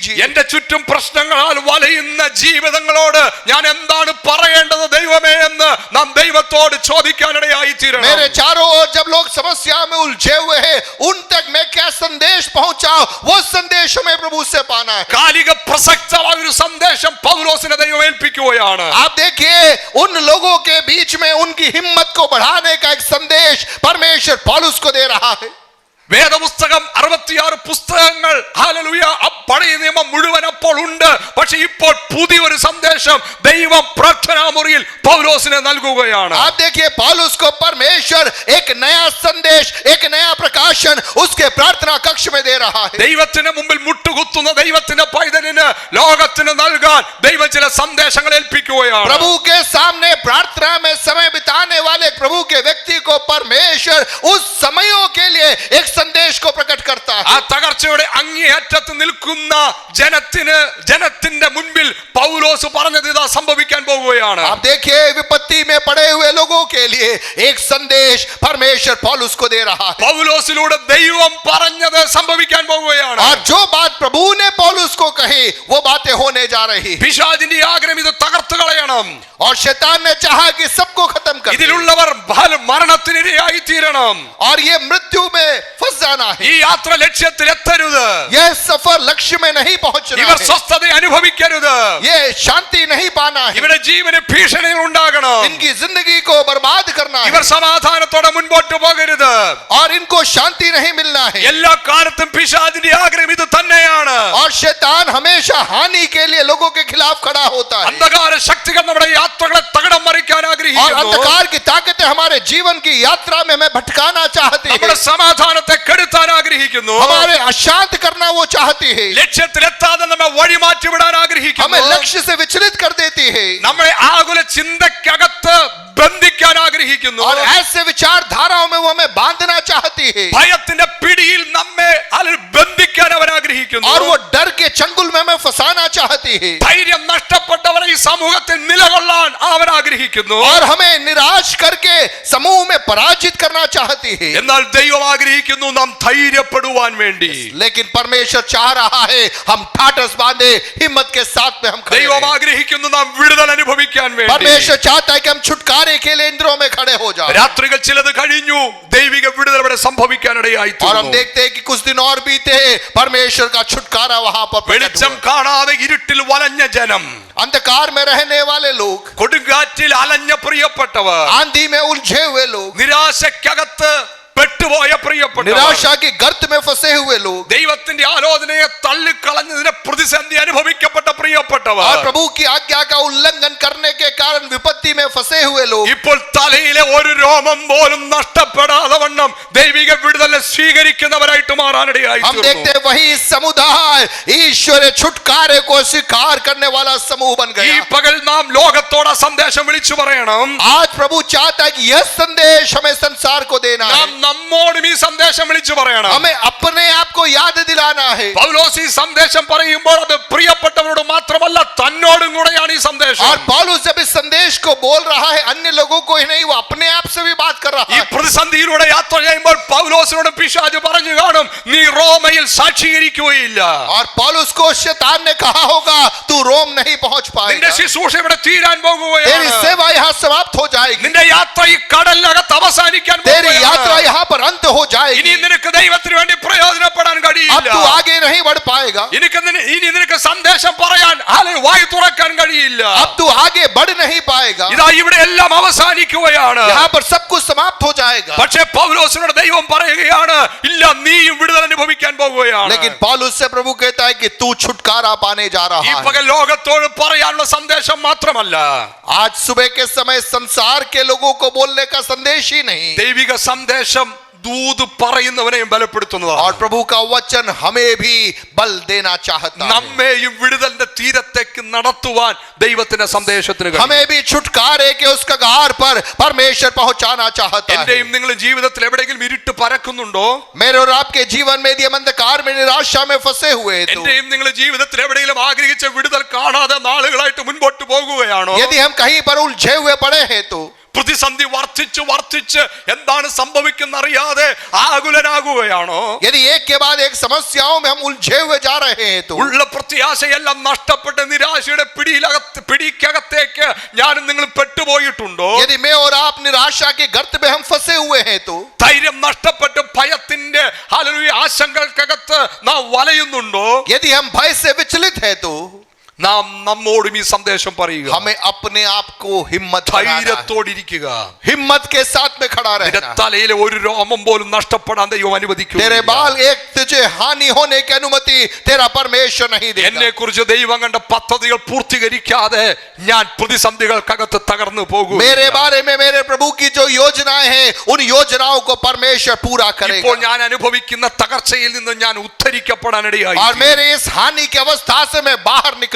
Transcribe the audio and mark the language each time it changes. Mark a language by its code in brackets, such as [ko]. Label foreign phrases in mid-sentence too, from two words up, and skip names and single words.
[ml] എന്റെ ചുറ്റും പ്രശ്നങ്ങളാൽ വലയുന്ന ജീവിതങ്ങളോട് ഞാൻ എന്താണ് പറയേണ്ടത് ദൈവമേ എന്ന് നാം ദൈവത്തോട് ചോദിക്കാനിടയായി തീരണം. [hi] मेरे चारों ओर जब लोग समस्या में उलझे हुए हैं उन तक मैं क्या संदेश पहुंचाऊं, वो संदेश हमें प्रभु से पाना है. [ml] കാലിക പ്രസക്തമായ ഒരു സന്ദേശം പൗലോസിനെ ദൈവം ഏൽപ്പിക്കുകയാണ്. [hi] आप देखिए उन लोगों के बीच में उनकी हिम्मत को बढ़ाने का एक संदेश परमेश्वर पौलुस को दे रहा है. [ml] വേദപുസ്തകം 66 പുസ്തകങ്ങൾ ഹല്ലേലൂയ പഴയ നിയമം മുഴുവൻ അപ്പോൾ ഉണ്ട്. പക്ഷെ ഇപ്പോൾ പുതിയൊരു സന്ദേശം ദൈവം പ്രാർത്ഥനാമുറിയിൽ പൗലോസിനെ നൽകുകയാണ്. [hi] आप देखिए पौलुस को परमेश्वर एक नया संदेश, एक नया प्रकाशन उसके प्रार्थना कक्ष में दे रहा है. [ml] ദൈവത്തിന് മുമ്പിൽ മുട്ടുകുത്തുന്ന ദൈവത്തിന്റെ പൈതലിന് ലോകത്തിന് നൽകാൻ ദൈവം ചില സന്ദേശങ്ങൾ ഏൽപ്പിക്കുകയാണ്. [hi] प्रभु के सामने प्रार्थना में समय बिताने वाले प्रभु के व्यक्ति को परमेश्वर उस समयों के लिए एक संदेश को प्रकट करता है. [ml] ആ തകർച്ചയുടെ അങ്ങേയറ്റത്ത് നിൽക്കുന്ന ജനത്തിന്റെ മുൻപിൽ പൗലോസ് പറഞ്ഞത് ഇതാ സംഭവിക്കാൻ പോകുകയാണ്. [hi] आप देखिए विपत्ति में पड़े हुए लोगों के लिए एक संदेश परमेश्वर पौलुस को दे रहा है. [ml] പൗലോസിലൂടെ ദൈവം പറഞ്ഞത് സംഭവിക്കാൻ പോകുകയാണ്. [hi] और जो बात प्रभु ने पौलुस को कही वो बातें होने जा रही. [ml] പിശാചിന്റെ ആഗ്രഹം ഇത് തകർത്ത് കളയണം. [hi] और शैतान ने चाहा कि सबको खत्म कर दे. [ml] ഇതിലുള്ളവർ മരണത്തിനിരയായി തീരണം. [hi] और ये मृत्यु में फंस जाना है. [ml] ഈ യാത്ര ലക്ഷ്യത്തിൽ എത്തരുത്. [hi] यह सफर लक्ष्य में नहीं पहुंचना [ml] ഇവർ [hi] है. [ml] സ്വസ്ഥത അനുഭവിക്കരുത്. [hi] ये शांति नहीं पाना है. [ml] ഇവരുടെ ജീവന് ഭീഷണികൾ ഉണ്ടാകണം. [hi] इनकी जिंदगी को बर्बाद करना है. [ml] ഇവർ സമാധാനത്തോടെ മുൻപോട്ട് പോകരുത്. [hi] और इनको शांति नहीं मिलना है. [ml] എല്ലാ കാലത്തും പിശാചിന്റെ ആഗ്രഹം ഇത് തന്നെയാണ്. [hi] और शैतान हमेशा हानि के लिए लोगों के खिलाफ खड़ा होता है. [ml] അന്ധകാര ശക്തികൾ നമ്മുടെ യാത്രകളെ തകിടം മറിക്കാൻ [hi] और [ml] ആഗ്രഹിക്കുന്നു. [hi] अंधकार की ताकतें हमारे जीवन की यात्रा में हमें भटकाना चाहती है. [ml] നമ്മുടെ സമാധാനത്തെ കെടുത്താൻ ആഗ്രഹിക്കുന്നു. [hi] हमारे अशांत करना वो चाहती है. [ml] ലക്ഷ്യത്തിലെത്താതെ നമ്മെ വഴിമാറ്റി വിടാൻ [hi] हमें [ml] ആഗ്രഹിക്കുന്നു. [hi] लक्ष्य से विचलित कर देती है. [ml] നമ്മളെ ആകുല ചിന്തക്കകത്ത് ബന്ധിക്കാൻ ആഗ്രഹിക്കുന്നു. [hi] और ऐसे विचारधाराओं में वो हमें बांधना चाहती है. [ml] ഭയത്തിന്റെ പിടിയിൽ നമ്മെ അതിൽ ബന്ധിക്കാൻ അവൻ ആഗ്രഹിക്കുന്നു. [hi] और वो डर के चंगुल में हमें फंसाना चाहती है. [ml] ധൈര്യം നഷ്ടപ്പെട്ടവരെ ഈ സമൂഹത്തിൽ നിലകൊള്ളാൻ അവൻ ആഗ്രഹിക്കുന്നു. [hi] और हमें निराश करके समूह में पराजित करना चाहती है. [ml] എന്നാൽ ദൈവം ആഗ്രഹിക്കുന്നു നാം ധൈര്യപ്പെടുവാൻ വേണ്ടി. [hi] लेकिन परमेश्वर चाह रहा है हम ठाठस बांधे हिम्मत के साथ में हम खड़े [ml] ദൈവം [hi] रहें. [ml] ആഗ്രഹിക്കുന്നു നാം വിടുതൽ അനുഭവിക്കാൻ വേണ്ടി. [hi] परमेश्वर चाहता है कि हम छुटकारे के लिए इंद्रों में खड़े हो जाएं. [ml] രാത്രികൾ ചിലത് കഴിഞ്ഞു. ദൈവിക വിടുതൽ അവിടെ സംഭവിക്കാനിടയായി [hi] और हम देखते हैं कि कुछ दिन और बीते, परमेश्वर का छुटकारा वहां पर प्रकट [ml] വെളിച്ചം [hi] हुआ। [ml] കാണാതെ ഇരുട്ടിൽ വലഞ്ഞ ജനം, [hi] अंधकार में रहने वाले लोग, [ml] കൊടുങ്കാറ്റിൽ അലഞ്ഞ പ്രിയപ്പെട്ടവർ, [hi] आंधी में उलझे हुए लोग, [ml] നിരാശക്കകത്ത് പെട്ടുപോയ പ്രിയപ്പെട്ടവർ, [hi] निराशा की गर्त में फंसे हुए लोग, [ml] ദൈവത്തിന്റെ ആലോചനയെ തള്ളിക്കളഞ്ഞതിനെ പ്രതിസന്ധി അനുഭവിക്കപ്പെട്ട പ്രിയപ്പെട്ടവർ, [hi] और प्रभु की आज्ञा का उल्लंघन करने के कारण विपत्ति में फंसे हुए लोग, [ml] ഇപ്പോൾ തലയിലെ ഒരു രോമം പോലും നഷ്ടപ്പെടാതെ വണ്ണം ദൈവിക വിടുതൽ സ്വീകരിക്കുന്നവരായിട്ട് മാറാനിടയായി [hi] हम देखते हैं वही समुदाय ईश्वरीय छुटकारे को स्वीकार करने वाला समूह बन [ml] ഈ [hi] गया। [ml] പകൽ നാം ലോകത്തോട് ആ സന്ദേശം വിളിച്ചു പറയണം. [hi] आज प्रभु चाहता है कि यह संदेश हमें संसार को देना है, [ml] നാം നമ്മോടും ഈ സന്ദേശം വിളിച്ചു പറയണം. [hi] हमें अपने आप को याद दिलाना है। [ml] പൗലോസ് ഈ സന്ദേശം പറയുമ്പോൾ അത് പ്രിയപ്പെട്ടവരോട് മാത്രമല്ല തന്നോടും കൂടെയാണ് ഈ സന്ദേശം. [hi] और पौलुस जब इस संदेश को बोल रहा है, अन्य लोगों को ही नहीं, वो अपने आप से भी बात कर रहा [ml] ഈ [hi] है। [ml] പ്രതിസന്ധിയിലൂടെ യാത്ര ചെയ്യുമ്പോൾ പൗലോസിനോട് പിശാച് പറഞ്ഞു കാണും, നീ റോമയിൽ സാക്ഷീകരിക്കുകയില്ല, [hi] और पौलुस को शैतान ने कहा होगा, तू रोम नहीं पहुंच [ml] നിന്റെ [hi] पाएगा, [ml] ശുശ്രൂഷ ഇവിടെ തീരാൻ [hi] तेरी [ml] പോകുകയാണ്, [hi] सेवा यहाँ समाप्त हो जाएगी, [ml] നിന്റെ യാത്ര ഈ കടലിനകത്ത് അവസാനിക്കാൻ [hi] तेरी यात्रा [ml] പോകുകയാണ്. [hi] यहाँ पर अंत हो [ml] ഇനി [hi] जाएगी, [ml] നിനക്ക് ദൈവത്തിന് വേണ്ടി പ്രയോജനപ്പെടാൻ [hi] अब [ml] കഴിയില്ല. [hi] तू आगे नहीं बढ़ पाएगा, [ml] ഇനി നിനക്ക് സന്ദേശം പറയാൻ വായി തുറക്കാൻ കഴിയില്ല. [hi] अब तू आगे बढ़ नहीं पाएगा, [ml] ഇതാ ഇവിടെ എല്ലാം അവസാനിക്കുകയാണ്. [hi] यहाँ पर सब कुछ समाप्त हो जाएगा। [ml] പക്ഷേ പൗലോസിനോട് ദൈവം പറയുകയാണ്, ഇല്ല, നീയും വിടുതൽ അനുഭവിക്കാൻ പോകുകയാണ്. [hi] लेकिन पौलुस से प्रभु कहता है कि तू छुटकारा पाने जा [ml] ഈ [hi] रहा है। [ml] പകൽ ലോകത്തോട് പറയാനുള്ള സന്ദേശം മാത്രമല്ല, [hi] आज सुबह के समय संसार के लोगों को बोलने का संदेश ही नहीं, [ml] ദൈവിക സന്ദേശം ദൂത് പറയുന്നവനെയും ബലപ്പെടുത്തുന്നതാണ്. [hi] और प्रभु का वचन हमें भी बल देना चाहता है, [ml] നമ്മെയും വിടുതലിന്റെ തീരത്തേക്ക് നടത്തുവാൻ ദൈവത്തിന്റെ സന്ദേശത്തിന് കഴിയും. [hi] हमें भी छुटकारे के उस कगार पर परमेश्वर पहुंचाना चाहता है। [ml] എന്റെയും നിങ്ങളുടെ ജീവിതത്തിൽ എവിടെയെങ്കിലും ഇരുട്ട് പരക്കുന്നുണ്ടോ? [hi] मेरे और आपके जीवन में यदि हम अंधकार में निराशा में फंसे हुए हैं, तो [ml] എന്റെയും നിങ്ങളുടെ ജീവിതത്തിൽ എവിടെയെങ്കിലും ആഗ്രഹിച്ച വിടുതൽ കാണാതെ നാളുകളായിട്ട് മുൻപോട്ട് പോകുകയാണോ? [hi] यदि हम कहीं पर उलझे हुए पड़े हैं, तो [ml] പ്രതിസന്ധി വർദ്ധിച്ച് എന്താണ് സംഭവിക്കുന്ന അറിയാതെ ആകുലനാകുകയാണോ? [hi] यदि एक के बाद एक समस्याओं में हम उलझे हुए जा रहे हैं, तो [ml] ഉള്ള പ്രത്യാശയെല്ലാം നഷ്ടപ്പെട്ട് നിരാശയുടെ പിടിക്കകത്തേക്ക് ഞാനും നിങ്ങൾ പെട്ടുപോയിട്ടുണ്ടോ? [hi] यदि मैं और आप निराशा के गर्त में हम फंसे हुए हैं, तो [ml] ധൈര്യം നഷ്ടപ്പെട്ട് ഭയത്തിന്റെ ആശങ്കകൾക്കകത്ത് നാം വലയുന്നുണ്ടോ? [hi] यदि हम भय से विचलित हैं, तो [ml] നാം നമ്മോടും ഈ സന്ദേശം പറയുക, [hi] हमें अपने आप को हिम्मत बनाना है, [ml] ധൈര്യത്തോടിരിക്കുക. [hi] हिम्मत के साथ में खड़ा [ml] നിന്റെ [hi] रहना है। [ml] തലയിലെ ഒരു രോമം പോലും നഷ്ടപ്പെടാൻ ദൈവം അനുവദിക്കുക. [hi] तेरे बाल एक तुझे हानि होने की अनुमति तेरा परमेश्वर नहीं [ml] എന്നെ [hi] देगा। [ml] കുറിച്ച് ദൈവം കണ്ട പദ്ധതികൾ പൂർത്തീകരിക്കാതെ ഞാൻ പ്രതിസന്ധികൾക്കകത്ത് തകർന്നു പോകും. [hi] मेरे बारे में मेरे प्रभु की जो योजनाएं हैं, उन योजनाओं को परमेश्वर पूरा [ml] ഇപ്പോൾ [hi] करेगा, [ml] ഞാൻ അനുഭവിക്കുന്ന തകർച്ചയിൽ നിന്ന് ഞാൻ ഉദ്ധരിക്കപ്പെടാനിടയായി. [hi] और मेरे इस हानि की अवस्था से मैं बाहर निकलूंगा।